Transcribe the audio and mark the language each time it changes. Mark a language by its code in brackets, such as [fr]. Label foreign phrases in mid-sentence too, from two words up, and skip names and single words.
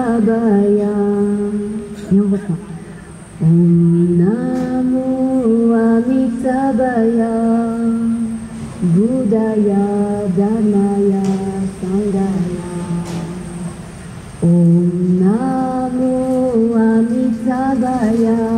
[sa] Amitabhaya. [fr] Et on reprend. [sa] Om Namo Amitabhaya. Buddhaya Dhammaya Sanghaya. Om Namo Amitabhaya.